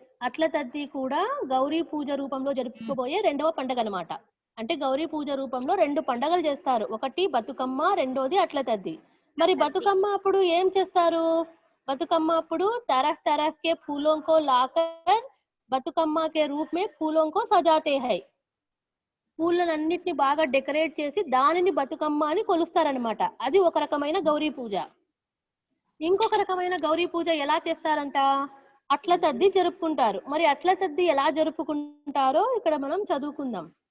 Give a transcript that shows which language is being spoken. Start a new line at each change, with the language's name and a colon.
Telugu: అట్ల తద్ది కూడా గౌరీ పూజ రూపంలో జరుపుకోబోయే రెండవ పండుగ అన్నమాట. అంటే గౌరీ పూజ రూపంలో రెండు పండుగలు చేస్తారు, ఒకటి బతుకమ్మ, రెండోది అట్ల తద్ది. మరి బతుకమ్మ అప్పుడు ఏం చేస్తారు? బతుకమ్మ అప్పుడు
Hindi: तरह के फूलों को लाकर బతుకమ్మ के रूप में फूलों को सजाते हैं.
Telugu: పూలన్నిటిని బాగా డెకరేట్ చేసి దానిని బతుకమ్మ అని కొలుస్తారనమాట. అది ఒక రకమైన గౌరీ పూజ. ఇంకొక రకమైన గౌరీ పూజ ఎలా చేస్తారంట? అట్ల తద్ది జరుపుకుంటారు. మరి అట్ల తద్ది ఎలా జరుపుకుంటారో ఇక్కడ మనం చదువుకుందాం.